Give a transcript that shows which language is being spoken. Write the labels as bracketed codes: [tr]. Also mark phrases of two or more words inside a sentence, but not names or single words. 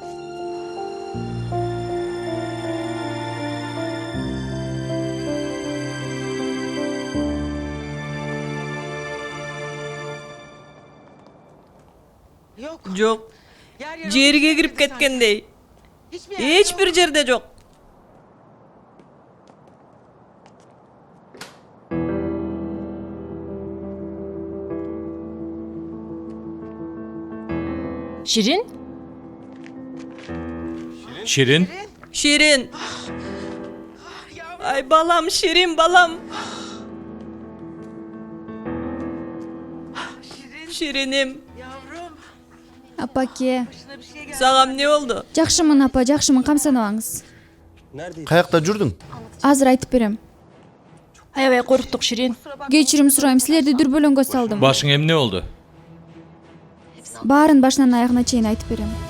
[ky] Жок. Жерге кирип кеткендей. Эч бир жерде жок. Şirin? Şirin? Şirin. Ay balam, Şirin balam. Şirinim. Апаке, Сагам не болду? жакшымын апа, жакшымын, камсанабаңыз. Каякта жүрдүң? Азыр айтып берем. Аябай коруктук, Şirin. Кечирим сурайм, силерди дүрбөлөңгө салдым. Башың эмне болду? Баарын башынан аягына чейин айтып берем.